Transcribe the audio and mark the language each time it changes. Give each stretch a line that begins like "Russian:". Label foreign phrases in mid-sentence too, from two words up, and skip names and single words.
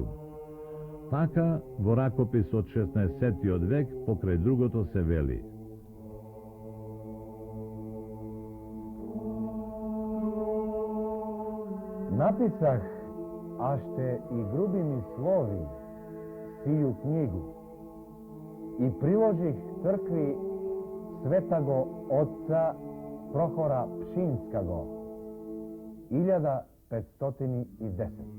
Macedonian: Така, во ракопис од 16 век, покрај другото се вели:
Church Slavic: Написах, аште и грубими слови, сию книгу и приложих цркви Светаго Отца Прохора Пшинскаго, 1510.